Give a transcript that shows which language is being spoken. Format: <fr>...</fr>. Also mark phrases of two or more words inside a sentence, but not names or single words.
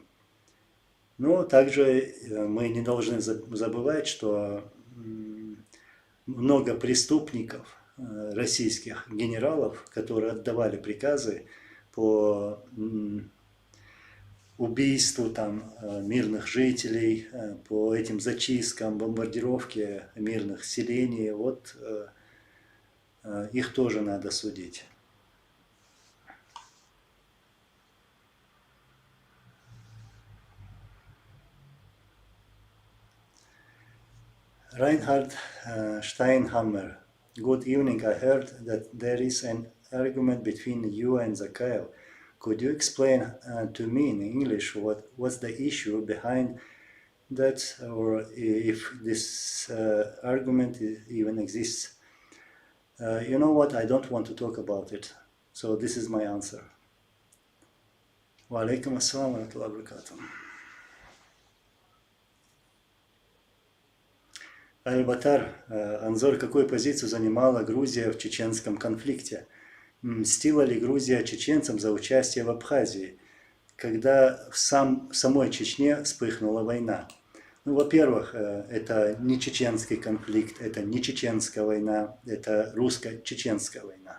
<ru>Но также мы не должны забывать, что много преступников, российских генералов, которые отдавали приказы по убийству там мирных жителей, по этим зачисткам, бомбардировке мирных селений, вот их тоже надо судить.</ru> <en>Reinhard Steinhammer. Good evening. I heard that there is an argument between you and Zakhaev. Could you explain to me in English what's the issue behind that, or if this argument even exists? You know what? I don't want to talk about it. So this is my answer.</en> <ar>وعليكم السلام ورحمة الله وبركاته.</ar> <ru>Аль-Батар, Анзор, какую позицию занимала Грузия в чеченском конфликте? Мстила ли Грузия чеченцам за участие в Абхазии, когда в самой Чечне вспыхнула война? Ну, во-первых, это не чеченский конфликт, это не чеченская война, это русско-чеченская война.</ru>